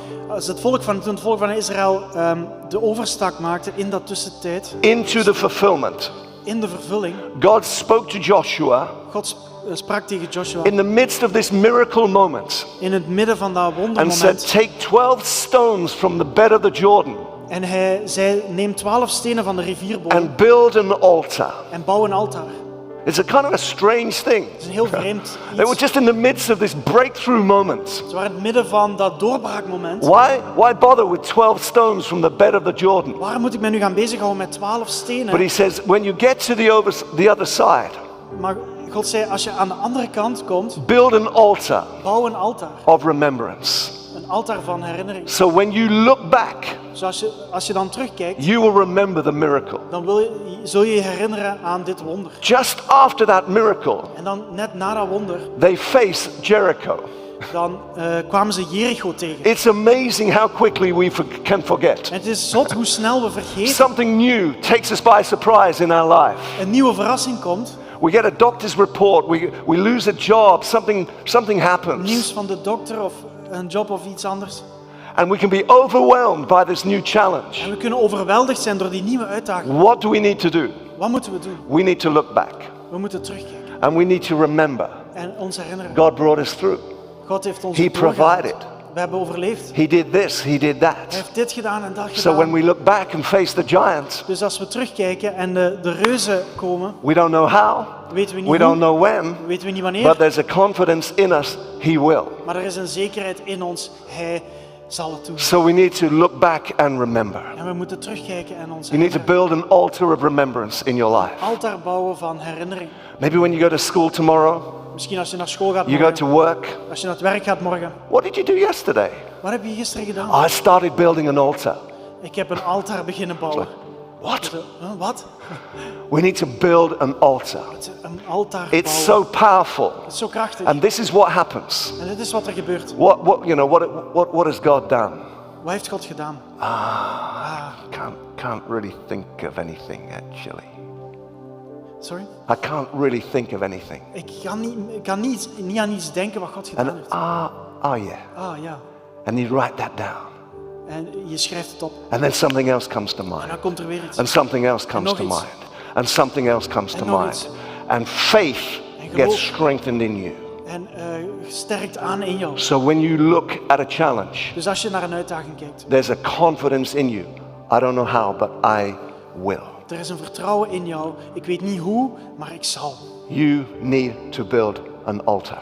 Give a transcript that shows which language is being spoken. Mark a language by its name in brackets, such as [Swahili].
[Dutch] Als toen het volk van Israël de overstap maakte in dat tussentijd, [English] into the fulfillment, [Dutch] in de vervulling, [English] God spoke to Joshua [Dutch] God sprak tegen Joshua [English] in the midst of this miracle moment [Dutch] in het midden van dat [English] and [Dutch] wondermoment. [English] said, take 12 stones from the bed of the Jordan [Dutch] En hij zei, neem 12 stenen van de rivierbodem [English] and build an altar. [Dutch] en bouw een altaar. [English] It's a kind of a strange thing. [Dutch] Het is een heel vreemd [English] They were [Dutch] iets. [English] just in the midst of this breakthrough moment. [Dutch] Ze waren in het midden van dat doorbraakmoment. [English] Why bother with 12 stones from the bed of the Jordan? [Dutch] Waarom moet ik me nu gaan bezighouden met 12 stenen? [English] But he says, when you get to the other side, [Dutch] Maar God zei, als je aan de andere kant komt, [English] build an altar [Dutch] bouw een altaar. [English] of remembrance. [Dutch] Een altaar van herinnering. [English] So when you look back, [Dutch] Dus als je dan terugkijkt, [English] you will remember the miracle. [Dutch] dan zul je je herinneren aan dit wonder. [English] Just after that miracle, [Dutch] En dan net na dat wonder, [English] they faced Jericho. [Dutch] dan kwamen ze Jericho tegen. [English] It's amazing how quickly we can forget. [Dutch] En het is zot hoe snel we vergeten. [English] Something new takes us by surprise in our life. [Dutch] Een nieuwe verrassing komt. [English] We get a doctor's report, we lose a job, something happens. [Dutch] Nieuws van de dokter of een job of iets anders. [English] And we can be overwhelmed by this new challenge. [Dutch] En we kunnen overweldigd zijn door die nieuwe uitdaging. [English] What do we need to do? [Dutch] Wat moeten we doen? [English] We need to look back [Dutch] We moeten terugkijken [English] and we need to remember [Dutch] en ons herinneren. [English] God brought us through. [Dutch] God heeft ons [English] He [Dutch] doorgehaald. [English] provided. [Dutch] We hebben overleefd. [English] He did this, he did [Dutch] Hij [English] that. [Dutch] heeft dit gedaan en dat [English] So when [Dutch] gedaan. [English] we look back and face the giants, [Dutch] Dus als we terugkijken en de reuzen komen, [English] we don't know how, [Dutch] weten we niet [English] we don't [Dutch] hoe, [English] know when, [Dutch] weten we niet [English] but [Dutch] wanneer, [English] there's a confidence in us, he will. [Dutch] maar er is een zekerheid in ons. Hij zal het doen. [English] So we need to look back and remember. [Dutch] En we moeten terugkijken en ons [English] You need to [Dutch] herinneren. [English] build an altar of remembrance in your life. [Dutch] Altaar bouwen van herinnering. [English] Maybe when you go to school tomorrow, [Dutch] Misschien als je naar school gaat [English] you go [Dutch] morgen, [English] to work. [Dutch] als je naar het werk gaat morgen. [English] What did you do yesterday? [Dutch] Wat heb je gisteren gedaan? [English] I started building an altar. [Dutch] Ik heb een altaar beginnen bouwen. [English] What? [Dutch] Wat? [English] We need to build an altar. [Dutch] Een altaar [English] It's [Dutch] bouwen. [English] so powerful. [Dutch] Het is zo krachtig. [English] And this is what happens. [Dutch] En dit is wat er gebeurt. [English] What has God done? [Dutch] Wat heeft God gedaan? [English] Can't really think of anything actually. Sorry? I can't really think of anything. [Dutch] Ik kan niet aan iets denken wat God gedaan [English] And [Dutch] heeft. [English] yeah. [Dutch] Ah ja. [English] And you write that down. [Dutch] En je schrijft het op. [English] And then something else comes to [Dutch] En [English] mind. [Dutch] dan komt er weer iets. [English] And something else comes [Dutch] nog [English] to [Dutch] iets. [English] mind. And something else comes to [Dutch] nog [English] mind. [Dutch] iets. [English] And faith [Dutch] En geloof. [English] gets strengthened in you. [Dutch] En sterkt aan in jou. [English] So when you look at a challenge, [Dutch] Dus als je naar een uitdaging kijkt. [English] there's a confidence in you. I don't know how, but I will. [Dutch] Er is een vertrouwen in jou. Ik weet niet hoe, maar ik zal. [English] You need to build an altar